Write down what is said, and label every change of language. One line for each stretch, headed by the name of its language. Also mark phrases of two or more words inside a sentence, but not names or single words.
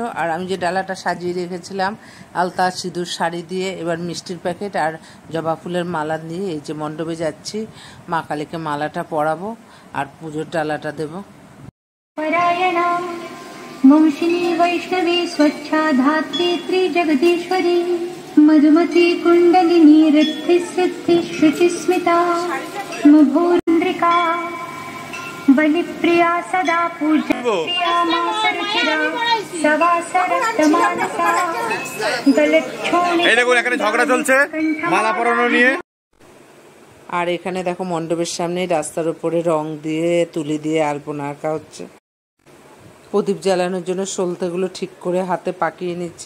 Bangla: আর আমি যে ডালাটা সাজিয়ে রেখেছিলাম আলতা সিঁদুর শাড়ি দিয়ে, এবার মিষ্টির প্যাকেট আর জবা ফুলের মালা দিয়ে এই যে মণ্ডপে যাচ্ছি। মা কালীকে মালাটা পরাবো আর পুজোর ডালাটা দেবো।
Sanskrit: वंशिनी वैष्णवी स्वच्छा धात्री त्रिजगदीश्वरी मधुमती कुण्डलिनी रिद्धि सिद्धि शुचिस्मिता मुभून्द्रिका बलिप्रिया सदा पूज्या मासरुचिरा सवासरक्तमानसा गलच्छोणि।
Bangla: এই দেখুন এখানে ঝগড়া চলছে মালা পরানো নিয়ে। আর এখানে দেখো মণ্ডপের সামনে রাস্তার উপরে রং দিয়ে তুলি দিয়ে আলপনা আঁকা হচ্ছে। প্রদীপ জ্বালানোর জন্য সলতেগুলো ঠিক করে হাতে পাকিয়ে নিচ্ছি।